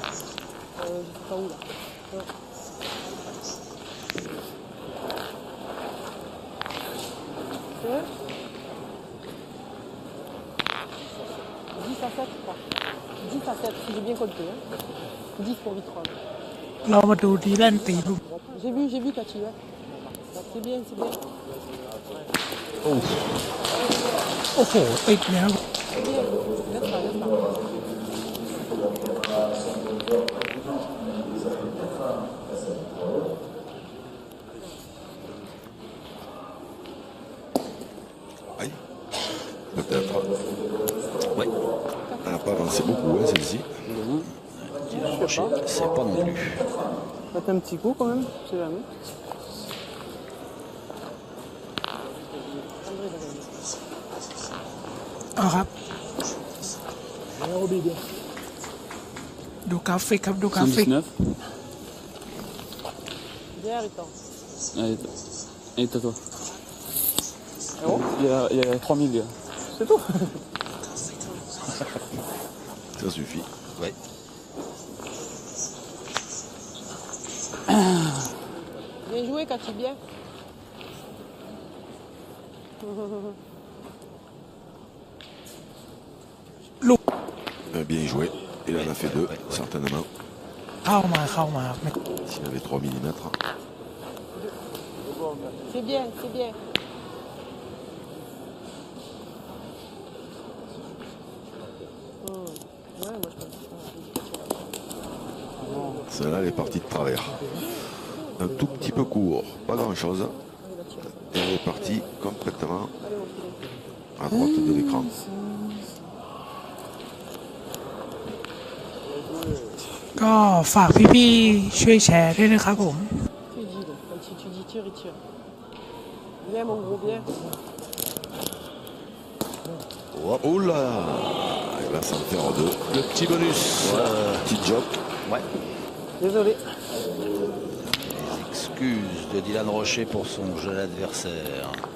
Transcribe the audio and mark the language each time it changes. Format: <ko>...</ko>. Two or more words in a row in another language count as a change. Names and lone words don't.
<fr>Je sais pas où là. Non. C'est vrai 10 à 7, je crois. 10 à 7, si j'ai bien compté. Hein. 10 pour Vitrol.</fr> <th>เรามาดูดีแลนตีลูก</th> <fr>J'ai vu Cathy. Ouais. C'est bien, c'est bien.</fr> <th>โอ้โห ติดแล้ว</th> <fr>C'est bien. Laisse pas, laisse pas. Aïe. Peut-être. Oui, Elle n'a pas avancé beaucoup, hein, celle-ci. Dylan Rocher, c'est pas non plus. Faites un petit coup quand même, je sais jamais. André va gagner.</fr> <th>เอาครับ ดูกราฟิกครับ ดูกราฟิก</th> <fr>119. Bien, Riton. Allez, toi. Il y a 3000 gars. C'est tout. Ça suffit. Ouais. Bien joué, Cathy, bien. Bien joué. Il en a fait deux, certainement.</fr> <th>เข้ามาไม่</th> <fr>S'il avait 3 mm. C'est bien, c'est bien. Ouais, moi je pense que Celle-là, elle est partie de travers. Un tout petit peu court, pas grand-chose. Et elle est partie complètement à droite de l'écran.</fr> <th>ๆก็ฝากพี่ๆช่วยแชร์ด้วยนะครับผม</th> <fr>tu dis, donc, quand tu dis tire, il tire. Bien, mon gros, bien. Oh là, il va s'en faire deux. Le petit bonus. Petit job. Ouais. Désolé. Les excuses de Dylan Rocher pour son jeune adversaire.</fr>